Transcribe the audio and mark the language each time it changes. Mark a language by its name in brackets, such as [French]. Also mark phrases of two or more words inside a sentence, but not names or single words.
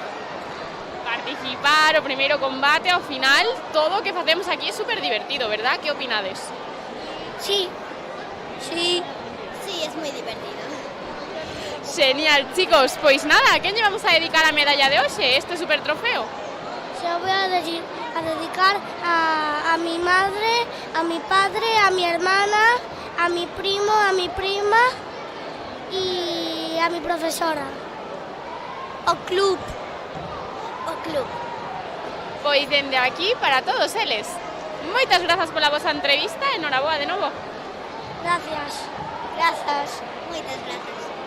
[Galician] Participar, o primeiro combate, ao final, todo o que facemos aquí é super divertido, verdad? Que opinades? [Spanish] Sí. Sí. Sí, es [Galician] moi divertido. Genial, chicos, pois nada, a quen lle vamos a dedicar a medalla de hoxe, este super trofeo? [Spanish] Se lo voy a dedicar a mi madre, a mi padre, a mi hermana, a mi primo, a mi prima y a mi profesora. [Galician] O club. O club. Pois dende aquí para todos eles. Moitas grazas pola vosa entrevista e noraboa de novo. [Spanish] Gracias. Gracias. [Galician] Moitas grazas.